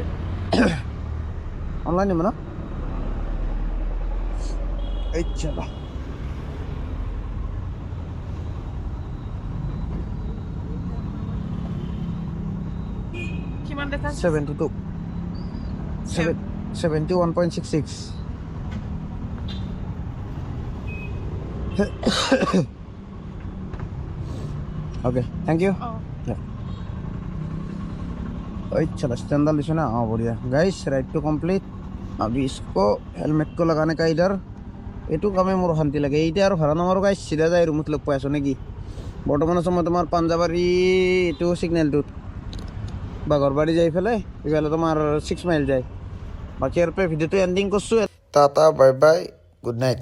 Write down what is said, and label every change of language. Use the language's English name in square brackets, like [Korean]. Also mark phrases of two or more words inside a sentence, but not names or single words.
[Assamese] অনলাইন দিব ন? চলা কিমান দেখা [English] 72 71.66 okay thank you Oh. [Hindi] चलो स्टैंडर्ड लिखो ना। हाँ बढ़िया गाइस, [English] ride to complete. [Hindi] अभी इसको हेलमेट को लगाने का इधर [Assamese] এইটো কামে মোৰ শান্তি লাগে। এতিয়া আৰু ভাড়া নামাৰো গাইছ, চিধা যাই ৰুমত লগ পাই আছোঁ নেকি? বৰ্তমান আছোঁ মই তোমাৰ পাঞ্জাবাৰী এইটো ছিগনেলটোত, বাঘৰবাৰী যাই পেলাই এইফালে তোমাৰ 6 মাইল যায়। বাকী ইয়াৰ পৰা ভিডিঅ'টো এণ্ডিং কৰিছোঁ। টাটা [English] bye bye good night.